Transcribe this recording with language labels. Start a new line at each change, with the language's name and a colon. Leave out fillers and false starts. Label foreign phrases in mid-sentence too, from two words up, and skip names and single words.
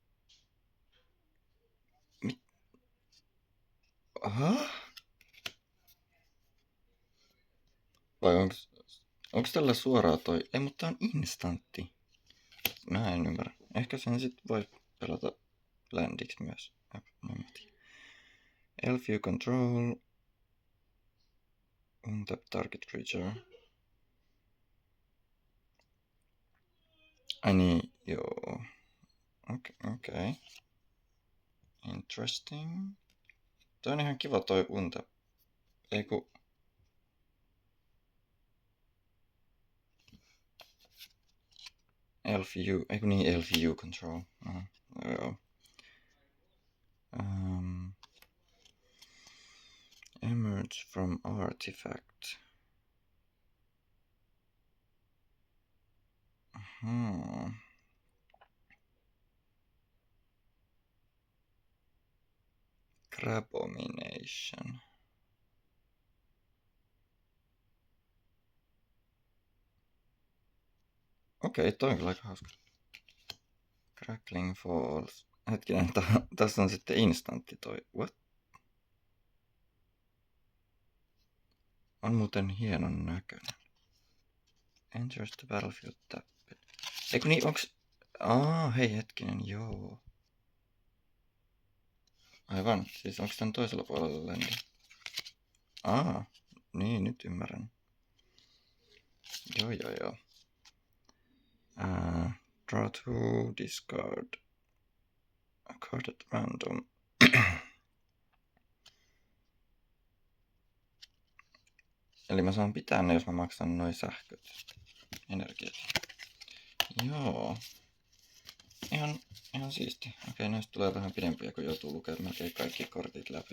Finnish: Aha? Vai onks tällä suoraan toi? Ei, mutta tää on instantti. Mä en ymmärrä. Ehkä sen sit voi pelata landiksi myös.
English: Elf you control. Untap target creature.
Finnish: Ai niin, joo. Okei. Interesting. Toi on ihan kiva toi untap. Eiku... Eiku niin,
English: Elf you control.
Finnish: Aha, joo.
English: Emerge from artifact. Crabomination.
Finnish: Okei, toi on kyllä aika hauska.
English: Crackling Falls.
Finnish: Hetkinen, tässä on sitten instantti toi.
English: What?
Finnish: On muuten hienon näköinen.
English: Enters the battlefield tapped.
Finnish: Eiku niin, onks... hei hetkinen, joo. Aivan, siis onks tän toisella puolella ländi? Niin, nyt ymmärrän. Joo.
English: Draw 2, discard. A card at random.
Finnish: Eli mä saan pitää ne, jos mä maksan noin sähköt. Energiat. Joo. Ihan siisti. Okei, näistä tulee vähän pidempiä, kun joutuu lukemaan melkein kaikki kortit läpi.